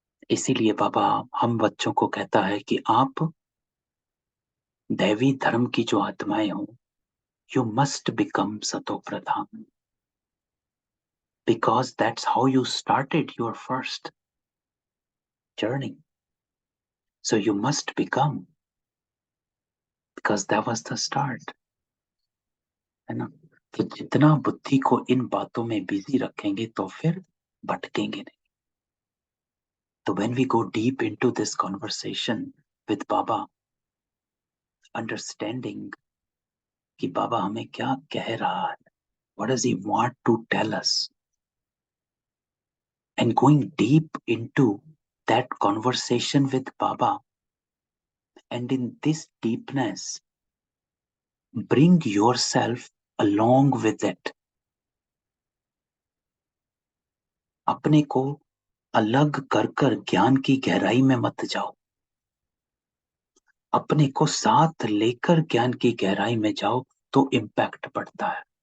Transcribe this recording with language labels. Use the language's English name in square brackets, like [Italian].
[Hindi] इसीलिए बाबा हम बच्चों को कहता है कि आप दैवी धर्म की जो आत्माएं हो, [English] you must become Sato Pradhan, because that's how you started your first journey. So you must become, because that was the start. [Hindi] है ना? तो जितना बुद्धि को इन बातों में बिजी रखेंगे तो फिर भटकेंगे नहीं. [English] तो when we go deep into this conversation with Baba, understanding [Hindi] कि बाबा हमें क्या कह रहा है, [English] what does he want to tell us, and going deep into that conversation with Baba, and in this deepness bring yourself along with it. [Hindi] अपने को अलग कर कर ज्ञान की गहराई में मत जाओ, अपने को साथ लेकर ज्ञान की गहराई में जाओ तो इम्पैक्ट पड़ता है.